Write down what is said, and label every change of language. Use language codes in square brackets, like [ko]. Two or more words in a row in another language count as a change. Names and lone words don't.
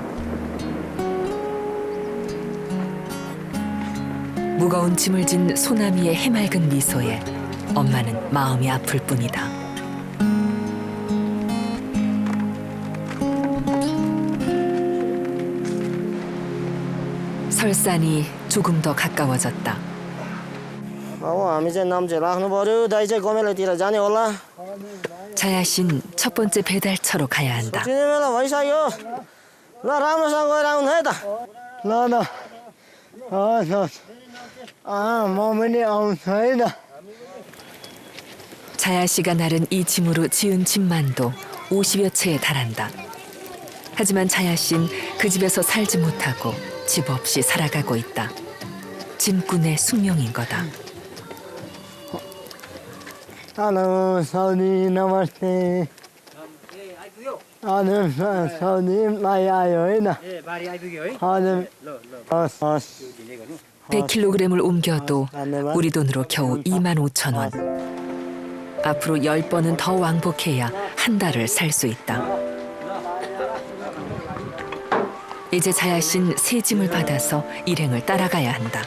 [ko] 무거운 짐을 진 소나미의 해맑은 미소에 엄마는 마음이 아플 뿐이다. 설산이 조금 더 가까워졌다. [ne] अब हामी चाहिँ नाम चाहिँ राख्नु पर्यो दाइ चाहिँ गमेलातिर जाने होला [ko] 자야 씨는 첫 번째 배달처로 가야 한다. [ne] छिने बेला भइसक्यो ल राम्रोसँग गएर आउनु है त म पनि आउँछु है त. [ko] 자야 씨가 나른 이 짐으로 지은 짐만도 50여 채에 달한다. 하지만 자야 씨는 그 집에서 살지 못하고 집 없이 살아가고 있다. 짐꾼의 숙명인 거다. [ne] हेलो साउदी नमस्ते. हजुर साउदी माई आयो होइन. हजुर [ko] 100kg을 옮겨도 우리 돈으로 겨우 25,000원. 앞으로 10번은 더 왕복해야 한 달을 살 수 있다. 이제 자야 씨는 새 짐을 받아서 일행을 따라가야 한다.